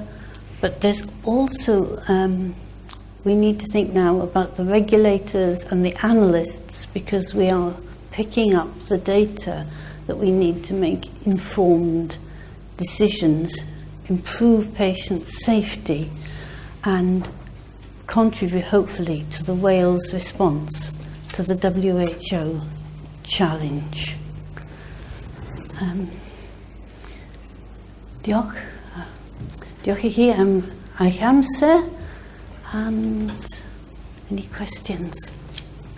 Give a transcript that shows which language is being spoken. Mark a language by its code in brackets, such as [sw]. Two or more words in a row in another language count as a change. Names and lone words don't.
[en] But there's also, we need to think now about the regulators and the analysts, because we are picking up the data that we need to make informed decisions, improve patient safety, and contribute hopefully to the Wales response to the WHO challenge. [cy] Diolch. Diolch I chi am eich amser, [en] and any questions?